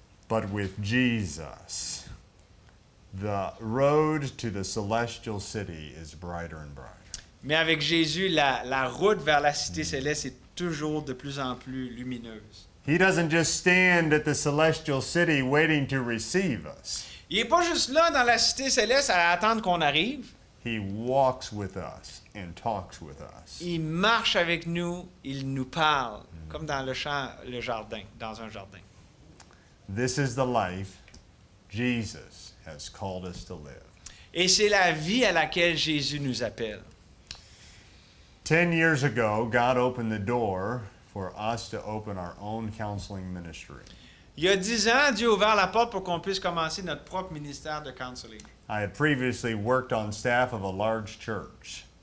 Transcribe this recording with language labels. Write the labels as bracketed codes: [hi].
[en] But with Jesus, the road to the celestial city is brighter and brighter. [fr] Mais avec Jésus, la route vers la cité céleste est toujours de plus en plus lumineuse. [en] He doesn't just stand at the celestial city waiting to receive us. [fr] Il n'est pas juste là dans la cité céleste à attendre qu'on arrive. [en] He walks with us and talks with us. [fr] Il marche avec nous, il nous parle, comme dans le jardin, dans un jardin. [en] This is the life Jesus has called us to live. [fr] Et c'est la vie à laquelle Jésus nous appelle. [en] 10 years ago, God opened the door for us to open our own counseling ministry. [fr] Il y a 10 ans, Dieu a ouvert la porte pour qu'on puisse commencer notre propre ministère de counseling. [en] I had previously worked on staff of a large church.